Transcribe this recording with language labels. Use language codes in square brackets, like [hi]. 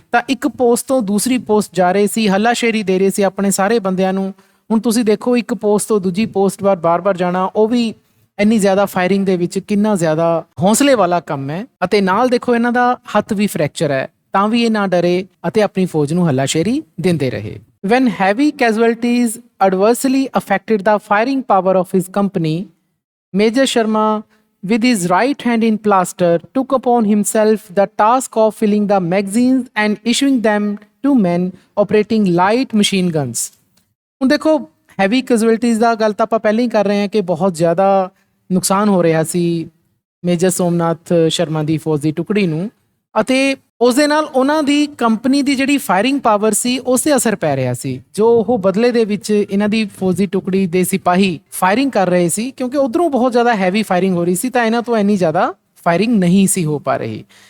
[pa] ਤਾਂ ਇੱਕ ਪੋਸਟ ਤੋਂ ਦੂਸਰੀ ਪੋਸਟ ਜਾ ਰਹੇ ਸੀ, ਹੱਲਾਸ਼ੇਰੀ ਦੇ ਰਹੇ ਸੀ ਆਪਣੇ ਸਾਰੇ ਬੰਦਿਆਂ ਨੂੰ। ਹੁਣ ਤੁਸੀਂ ਦੇਖੋ ਇੱਕ ਪੋਸਟ ਤੋਂ ਦੂਜੀ ਪੋਸਟ ਬਾਰ-ਬਾਰ ਜਾਣਾ, ਉਹ ਵੀ ਇੰਨੀ ਜ਼ਿਆਦਾ ਫਾਇਰਿੰਗ ਦੇ ਵਿੱਚ ਕਿੰਨਾ ਜ਼ਿਆਦਾ ਹੌਸਲੇ ਵਾਲਾ ਕੰਮ ਹੈ। ਅਤੇ ਨਾਲ ਦੇਖੋ ਇਹਨਾਂ ਦਾ ਹੱਥ ਵੀ ਫ੍ਰੈਕਚਰ ਹੈ, ਤਾਂ ਵੀ ਇਹ ਨਾ ਡਰੇ ਅਤੇ ਆਪਣੀ ਫੌਜ ਨੂੰ ਹੱਲਾਸ਼ੇਰੀ ਦਿੰਦੇ ਰਹੇ। [en] When heavy casualties adversely affected the firing power of his company, Major Sharma, with his right hand in plaster, took upon himself the task of filling the magazines and issuing them to men operating light machine guns. [pa] ਹੁਣ ਦੇਖੋ heavy ਕੈਜੁਅਲਟੀਜ਼ ਦਾ ਗੱਲ ਤਾਂ ਆਪਾਂ ਪਹਿਲਾਂ ਹੀ ਕਰ ਰਹੇ ਹਾਂ ਕਿ ਬਹੁਤ ਜ਼ਿਆਦਾ ਨੁਕਸਾਨ ਹੋ ਰਿਹਾ ਸੀ ਮੇਜਰ ਸੋਮਨਾਥ ਸ਼ਰਮਾ ਦੀ ਫੌਜ ਦੀ ਟੁਕੜੀ ਨੂੰ, ਅਤੇ ਉਸ ਦੇ ਨਾਲ ਉਹਨਾਂ ਦੀ ਕੰਪਨੀ ਦੀ ਜਿਹੜੀ ਫਾਇਰਿੰਗ ਪਾਵਰ ਸੀ ਉਸ 'ਤੇ ਅਸਰ ਪੈ ਰਿਹਾ ਸੀ। ਜੋ ਉਹ ਬਦਲੇ ਦੇ ਵਿੱਚ ਇਹਨਾਂ ਦੀ ਫੌਜ ਦੀ ਟੁਕੜੀ ਦੇ ਸਿਪਾਹੀ ਫਾਇਰਿੰਗ ਕਰ ਰਹੇ ਸੀ, ਕਿਉਂਕਿ ਉੱਧਰੋਂ ਬਹੁਤ ਜ਼ਿਆਦਾ ਹੈਵੀ ਫਾਇਰਿੰਗ ਹੋ ਰਹੀ ਸੀ ਤਾਂ ਇਹਨਾਂ ਤੋਂ ਇੰਨੀ ਜ਼ਿਆਦਾ ਫਾਇਰਿੰਗ ਨਹੀਂ ਸੀ ਹੋ ਪਾ ਰਹੀ।